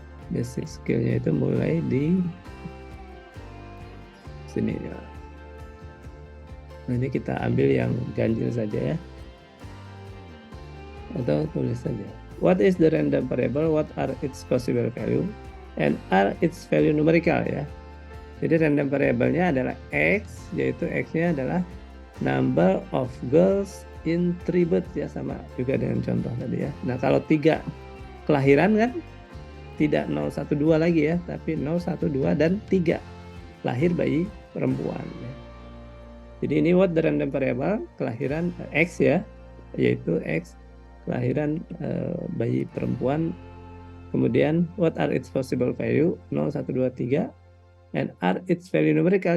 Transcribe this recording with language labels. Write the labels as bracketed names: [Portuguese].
[Indonesian] Basic skillnya itu mulai di sini ya. Nah, ini kita ambil yang ganjil saja ya, atau tulis saja. [English] What is the random variable? What are its possible value? And are its value numerical ya. [Indonesian] Jadi random variabelnya adalah X, yaitu X-nya adalah [English] number of girls in 3 births [Indonesian] ya, sama juga dengan contoh tadi ya. Nah, kalau 3 kelahiran kan tidak 012 lagi ya, tapi 012 dan 3 lahir bayi perempuan ya. Jadi ini [English] what the random variable, [Indonesian] kelahiran X ya, yaitu X, kelahiran bayi perempuan. [English] Kemudian what are its possible value, 0, 1, 2, 3, and are its value numerical?